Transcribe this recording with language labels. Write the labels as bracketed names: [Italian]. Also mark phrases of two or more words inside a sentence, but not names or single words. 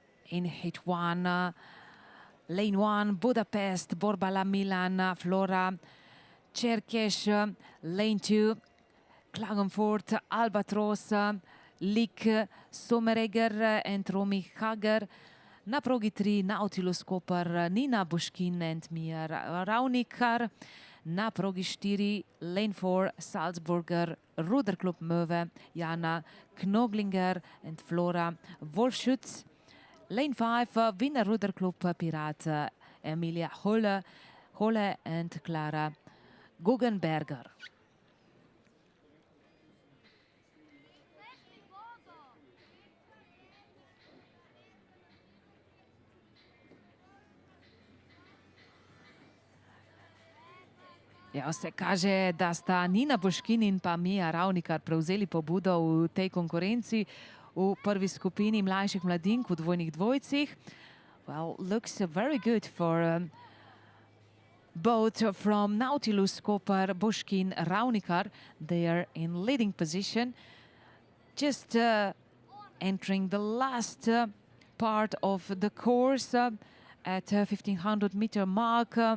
[Slovenian] in hit 1. [English] Lane 1, Budapest, Borbala, Milan, Flora, Cherkesh. Lane 2, Klagenfurt, Albatros, Lik, Sommeregger and Romy Hager. [Slovenian] Na progi 3, Nautilus Koper, Nina Bushkin and Mia Raunikar. Na progi 4, Lane 4, Salzburger, Ruderklub Möwe, Jana Knoglinger and Flora Wolfschütz. [English] Lane 5, Wiener Ruderklub Pirat, Emilia Holle and Clara Guggenberger. [Slovenian] Ja, se kaže, da sta Nina Buškin in pa Mia Ravnikar prevzeli pobudo v tej konkurenci v prvi skupini mlajših mladink v dvojnih dvojcih. [English] Well, looks very good for both from Nautilus Koper, Buškin, Ravnikar. They are in leading position. Just entering the last part of the course at 1500 meter mark.